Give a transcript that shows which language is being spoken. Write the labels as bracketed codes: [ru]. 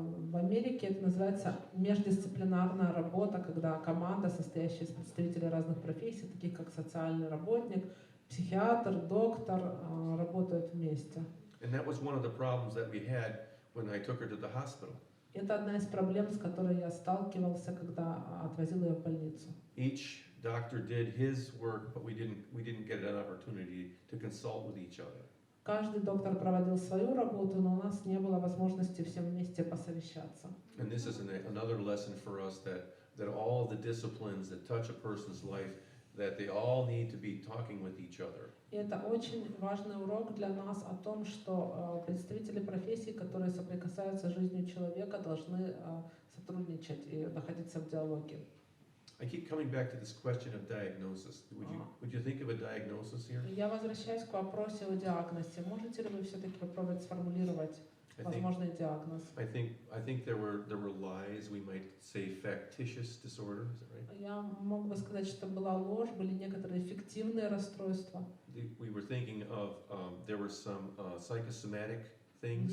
[ru] В Америке это называется междисциплинарная работа, когда команда, состоящая из представителей разных профессий, таких как социальный работник, психиатр, доктор, работают вместе. [en] And that was one of the problems that we had when I took her to the hospital. [ru] Это одна из проблем, с которой я сталкивался, когда отвозил ее в больницу. [en] Each doctor did his work, but we didn't get an opportunity to consult with each other. [ru] Каждый доктор проводил свою работу, но у нас не было возможности всем вместе посовещаться. [en] And this is another lesson for us that all the disciplines that touch a person's life, that they all need to be talking with each other. [ru] И это очень важный урок для нас о том, что представители профессий, которые соприкасаются с жизнью человека, должны сотрудничать и находиться в диалоге. [en] I keep coming back to this question of diagnosis. Would you think of a diagnosis here? [ru] Я возвращаюсь к вопросу о диагнозе. Можете ли вы все-таки попробовать сформулировать возможный диагноз? [en] I think there were lies. We might say factitious disorder. Is that right? [ru] Я мог бы сказать, что была ложь, были некоторые фиктивные расстройства. [en] We were thinking of there were some psychosomatic things.